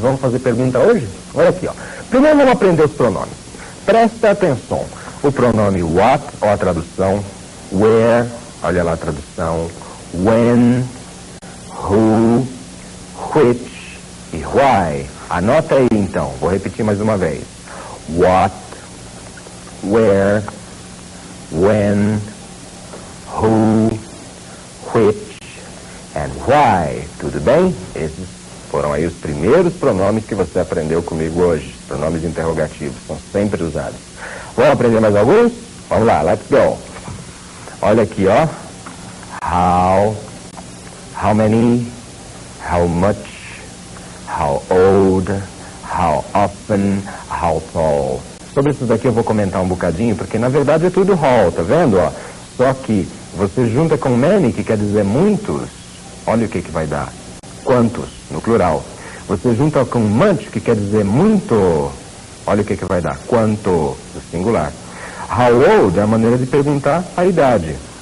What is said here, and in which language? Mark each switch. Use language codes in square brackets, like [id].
[pt] Vamos fazer pergunta hoje? Olha aqui, ó. Primeiro vamos aprender os pronomes. Presta atenção. O pronome what, ó a tradução. Where, olha lá a tradução. When, who, which e why. Anota aí então. Vou repetir mais uma vez. [en] What, where, when, who, which and why. [pt] Tudo bem? Esses foram aí os primeiros pronomes que você aprendeu comigo hoje. Pronomes interrogativos, são sempre usados. Vamos aprender mais alguns? Vamos lá, [en] let's go. [pt] Olha aqui, ó. [en] How many, how much, how old, how often, how tall. [pt] Sobre isso daqui eu vou comentar um bocadinho, porque na verdade é tudo how, tá vendo, ó? Só que você junta com many, que quer dizer muitos, olha o que vai dar. Quantos, no plural. Você junta com much, que quer dizer muito, olha o que vai dar. Quanto, no singular. How old é a maneira de perguntar a idade.